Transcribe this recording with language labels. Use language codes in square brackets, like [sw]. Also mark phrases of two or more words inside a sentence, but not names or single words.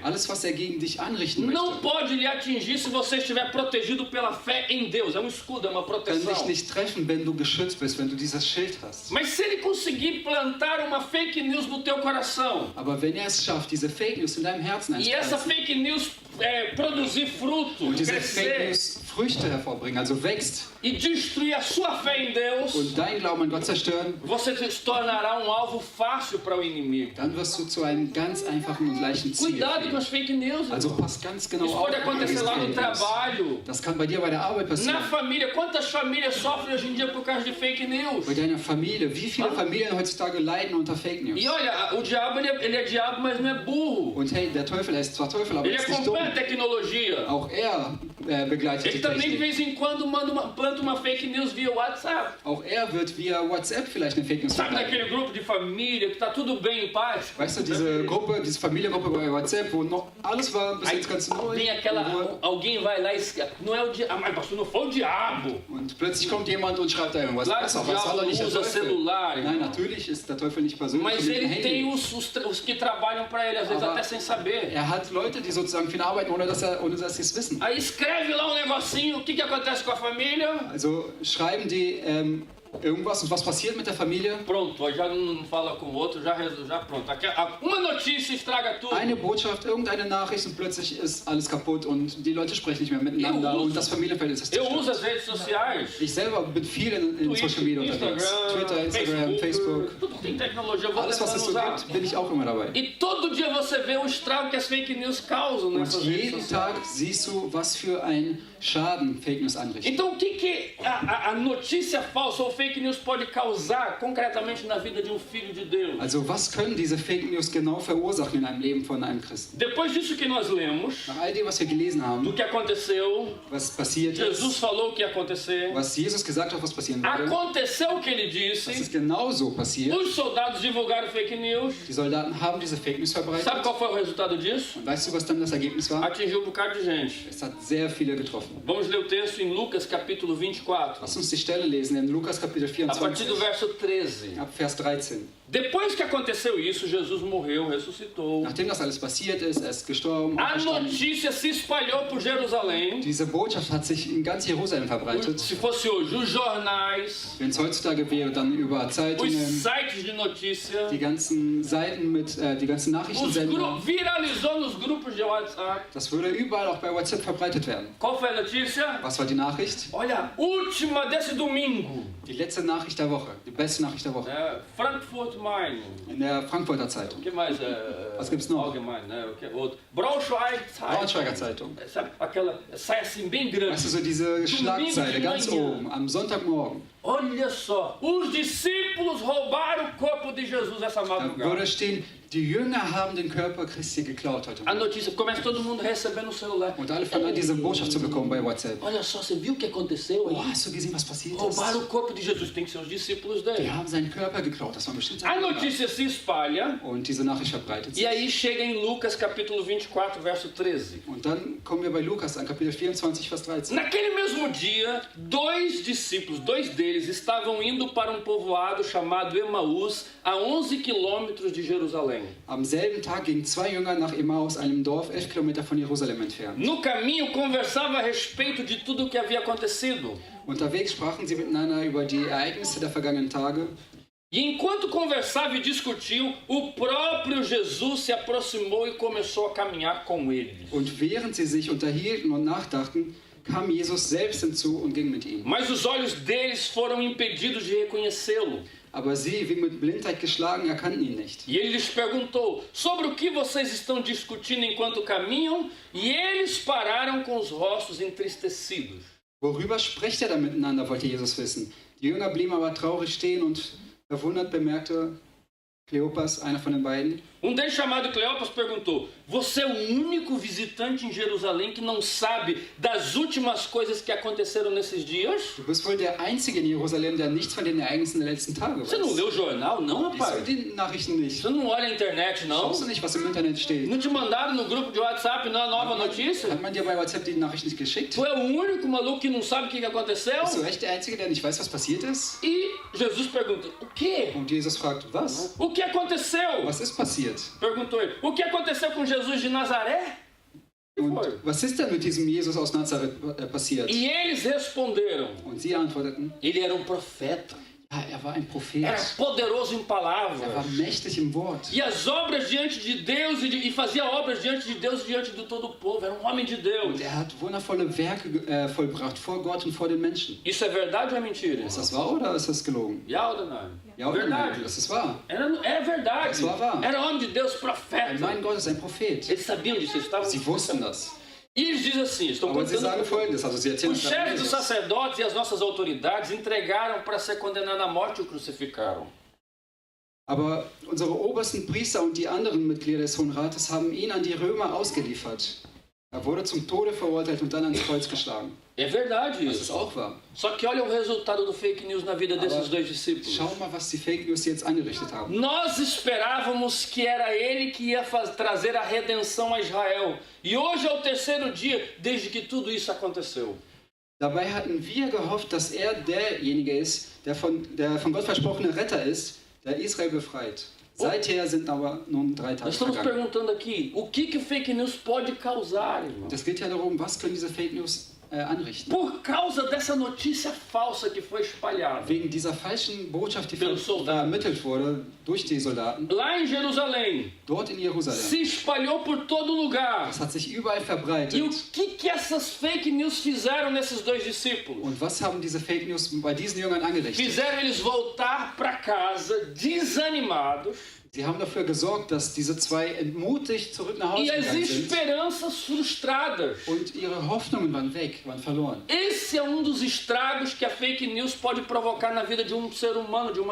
[de] Alles, was er gegen dich anrichten [pt] não [de] möchte, [pt] pode lhe atingir se você estiver protegido pela fé em Deus. É um escudo, é uma [de] kann [pt] proteção. [de] dich nicht treffen, wenn du geschützt bist, wenn du dieses Schild hast. [pt] Mas se ele conseguir plantar uma fake news no teu coração [de] Aber wenn er es schafft, diese Fake News in deinem Herzen [pt] e essa [de] einzupflanzen [pt] fake news produzir fruto, [de] und diese Fake [pt] crescer [de] News Früchte hervorbringen, also wächst [pt] e destruir a sua fé em Deus, [de] und dein Glauben an Gott zerstören, [pt] você se tornará um alvo fácil para o inimigo. [de] dann wirst du zu einem ganz einfachen und leichten Ziel. [pt] Cuidado com as fake news. [de] Also [pt] irmão. [de] pass ganz genau [pt] Isso [de] auf. [pt] pode acontecer [de] diese [pt] lá no [de] Fake News. [pt] trabalho, [de] Das kann bei dir bei der Arbeit [pt] na [de] passieren. [pt] família. Quantas famílias sofrem hoje em dia por causa de fake news? [de] Bei deiner Familie. Wie viele Familien heutzutage leiden unter Fake News? [pt] E olha, o diabo ele é diabo, mas não é burro. [de] Und hey, der Teufel, er ist zwar Teufel, aber [pt] Ele [de] er [pt] é [de] ist nicht dumm. [pt] acompanha a tecnologia. [de] Auch er begleitet [pt] Ele [de] die [pt] também de [de] Technik. [pt] vez em quando planta uma fake news via WhatsApp. [de] Auch er wird via WhatsApp vielleicht eine Fake News [pt] Sabe [de] verbreiten. [pt] naquele grupo de família que tá tudo bem em paz? [de] Weißt du, diese Gruppe, diese Familiengruppe bei WhatsApp, wo noch alles war bis [pt] Aí [de] jetzt ganz neu. [pt] tem aquela, alguém vai lá e não é o diabo, mas pastor, não foi o diabo. [de] Und plötzlich kommt jemand und schreibt da irgendwas. [pt] Claro [de] Pass [pt] que o [de] auf, was war [pt] diabo [de] doch nicht der [pt] usa [de] Teufel? [pt] celular, [de] Nein, [pt] irmão. [de] natürlich ist der Teufel nicht persönlich [pt] Mas [de] mit dem [pt] ele tem [de] Handy. [pt] os que trabalham para ele, às vezes [de] Aber [pt] até sem saber. [de] Er hat Leute, die sozusagen für ihn arbeiten, ohne dass sie es wissen. [pt] Aí escreve lá um negocinho, o que acontece com a família? [de] Also schreiben die irgendwas und was passiert mit der Familie? [pt] Pronto, aí já não fala com o outro, já pronto. Uma notícia estraga tudo. [de] Eine Botschaft, irgendeine Nachricht und plötzlich ist alles kaputt und die Leute sprechen nicht mehr miteinander und das Familienverhältnis ist [pt] Eu uso as [de] zerstört. [pt] redes sociais. [de] Ich selber bin viel in Social Media unterwegs. [pt] Twitter, Instagram, Facebook. Tudo que tem tecnologia, eu vou [de] Alles, was es [pt] tentando [de] so [pt] usar. [de] gibt, bin ich auch immer dabei. [pt] E todo dia você vê o estrago que as fake news causam [de] Und [pt] nessas redes [de] jeden [pt] sociais. [de] Tag siehst du, was für ein Schaden Fake News anrichten. [pt] Então o que a notícia falsa ou fake news pode causar concretamente na vida de um filho de Deus? [de] Also was können diese Fake News genau verursachen in einem Leben von einem Christen? [pt] Depois disso que nós lemos, [de] Nach all dem, was wir gelesen [pt] do [de] haben, [pt] que aconteceu, [de] was passiert [pt] Jesus [de] ist, [pt] falou o que ia acontecer, [de] was Jesus gesagt hat, was passieren würde, [pt] aconteceu o que ele [de] das [pt] disse, [de] ist genauso passiert. [pt] os soldados divulgaram fake news. [de] Die Soldaten haben diese Fake News verbreitet. [pt] Sabe qual foi o resultado disso? [de] Und weißt du, was dann das Ergebnis war? [pt] Atingiu um bocado de gente. [de] Es hat sehr viele getroffen. [pt] Vamos ler o texto em Lucas capítulo 24. [de] Lass uns die Stelle lesen in Lukas Kapitel [pt] a partir do [de] 24, [pt] verso 13. [de] ab Vers 13. [pt] Depois que aconteceu isso, Jesus morreu, ressuscitou. [de] Nachdem das alles passiert ist, er ist gestorben, [pt] A [de] auferstanden. [pt] notícia se espalhou por Jerusalém. [de] Diese Botschaft hat sich in ganz Jerusalem verbreitet. [pt] Se fosse hoje, os jornais, [de] Wenn es heutzutage wäre, dann über [pt] os [de] Zeitungen, [pt] sites de notícia, [de] die ganzen Seiten mit, die ganzen Nachrichtensender. [pt] viralizou nos grupos de WhatsApp. [de] Das würde überall auch bei WhatsApp verbreitet werden. [pt] Qual foi a notícia? [de] Was war die Nachricht? [pt] Olha, última desse domingo. [de] Die letzte Nachricht der Woche, die beste Nachricht der Woche. [pt] Frankfurt Main. [de] In der Frankfurter [pt] O [de] Zeitung, [pt] que mais? [de] Was gibt's noch? Allgemein, [pt] né? O que outro? Braunschweig [de] Braunschweiger Zeitung. [pt] Sabe aquela, sai assim bem grande. [de] Weißt du, so diese Schlagzeile [pt] de [de] ganz [pt] manhã. [de] oben, am Sonntagmorgen. [pt] Olha só, os discípulos roubaram o corpo de Jesus essa [de] Da [pt] madrugada. [de] würde stehen, die Jünger haben den Körper Christi geklaut heute [pt] A [de] Morgen. [pt] notícia começa todo mundo recebendo o celular. [de] Und alle fangen an, diese Botschaft zu bekommen bei WhatsApp. [pt] Olha só, você viu o que aconteceu [de] Oh, [pt] aí? [de] hast du gesehen, was passiert ist? [pt] Roubaram o corpo de Jesus, tem que ser os discípulos [de] Die [pt] dele. [de] haben seinen Körper geklaut, das waren bestimmt [pt] A [de] seine Jünger. [pt] notícia se espalha [de] Und diese Nachricht verbreitet [pt] e [de] sich. [pt] aí chega em Lucas capítulo 24, verso 13. [de] Und dann kommen wir bei Lukas an, Kapitel 24, Vers 13. [pt] Naquele mesmo dia, dois discípulos, dois deles, estavam indo para um povoado chamado Emaús, a 11 quilômetros de Jerusalém. [de] Am selben Tag gingen zwei Jünger nach Emmaus, einem Dorf 11 Kilometer von Jerusalem entfernt. [pt] No caminho, conversava a respeito de tudo o que havia acontecido. [de] Unterwegs sprachen sie miteinander über die Ereignisse der vergangenen Tage. [pt] E enquanto conversavam e discutiam, o próprio Jesus se aproximou e começou a caminhar com eles. [de] Und während sie sich unterhielten und nachdachten, kam Jesus selbst hinzu und ging mit ihnen. [pt] Mas os olhos deles foram impedidos de reconhecê-lo. [de] Aber sie, wie mit Blindheit geschlagen, erkannten ihn nicht. [pt] E ele lhes perguntou: sobre o que vocês estão discutindo enquanto caminham? E eles pararam com os rostos entristecidos. [de] Worüber spricht er da miteinander, wollte Jesus wissen. Die Jünger blieben aber traurig stehen und verwundert bemerkte Kleopas, einer von den beiden, [pt] Deles, chamado Cleopas, perguntou: você é o único visitante em Jerusalém que não sabe das últimas coisas que aconteceram nesses dias? [de] du bist wohl der Einzige in Jerusalem, der nichts von den Ereignissen der letzten Tage [pt] Você não [de] weiß. [pt] leu o jornal, não, [de] Liest du [pt] rapaz? [de] die Nachrichten nicht? [pt] Você não olha a internet, não? [de] Schaust du nicht, was im Internet steht? [pt] Não te mandaram no grupo de WhatsApp não a nova notícia? [de] Hat man dir bei WhatsApp die Nachricht nicht geschickt? [pt] Tu é o único maluco que não sabe o que aconteceu? [de] Bist du echt der Einzige, der nicht weiß, was passiert ist? [pt] E Jesus pergunta: o quê? [de] Und Jesus fragt, was? [pt] O que aconteceu? [de] Was ist passiert? [pt] Perguntou ele. O que aconteceu com Jesus de Nazaré? [de] Und was ist denn mit diesem Jesus aus Nazareth passiert? [pt] E eles responderam: [de] Und sie antworteten, [pt] ele era um profeta, [de] ja, er war ein Prophet. [pt] era poderoso em [de] Er war [pt] palavras. [de] mächtig im Wort. [pt] E as obras diante de Deus e fazia obras diante de Deus e diante de todo o povo. Era um homem de Deus. [de] Und er hat wundervolle Werke vollbracht vor Gott und vor den Menschen. [pt] Isso é verdade ou é mentira? [de] Ist das wahr oder ist das gelogen? Ja oder nein? Ja oder nein? [pt] Verdade. [de] Das ist wahr. [pt] É verdade. Isso é wahr. Era homem de Deus, [de] Mein [pt] profeta. [de] Gott ist ein Prophet. [pt] Eles sabiam disso, eles estavam. [de] Sie wussten das. [pt] E eles dizem assim, estão [de] Aber sie sagen [pt] contando. [de] Folgendes, also sie erzählen [pt] Os [de] es gerade [pt] chefes dos [de] Jesus. [pt] sacerdotes e as nossas autoridades entregaram para ser condenado à morte e o crucificaram. [de] Aber unsere obersten Priester und die anderen Mitglieder des Hohen Rates haben ihn an die Römer ausgeliefert. Er wurde zum Tode verurteilt und dann ans Kreuz geschlagen. [pt] É verdade [de] Das ist [pt] isso. [de] auch wahr. [pt] Só que olha o resultado do fake news na vida desses [de] Aber [pt] dois discípulos. [de] Schau mal, was die Fake News jetzt angerichtet haben. [pt] Nós esperávamos que era ele que ia trazer a redenção a Israel. E hoje é o terceiro dia desde que tudo isso aconteceu. [de] Dabei hatten wir gehofft, dass er derjenige ist, der von Gott versprochene Retter ist, der Israel befreit. Seither sind aber nun 3 Tage [pt] Nós estamos [de] vergangen. [pt] perguntando aqui, o que o fake news pode causar, irmão? [de] Es geht ja darum, was können diese Fake News anrichten. [pt] Por causa dessa notícia falsa que foi espalhada. [de] Wegen dieser falschen Botschaft, die [pt] Pelos soldados. [de] vermittelt wurde durch die Soldaten, [pt] Lá em Jerusalém, [de] dort in Jerusalem. [pt] se espalhou por todo lugar. [de] Das hat sich überall [pt] E o [de] verbreitet. [pt] que essas fake news fizeram nesses dois discípulos? [de] Und was haben diese Fake News bei diesen Jüngern angerichtet? [pt] Fizeram eles voltar para casa desanimados [de] Sie haben dafür gesorgt, dass diese zwei entmutigt zurück nach Hause [pt] e as [de] gegangen sind. [pt] esperanças frustradas. [de] Und ihre Hoffnungen waren weg, waren verloren. [pt] Esse é um dos estragos que a fake news pode provocar na vida de um ser humano, de uma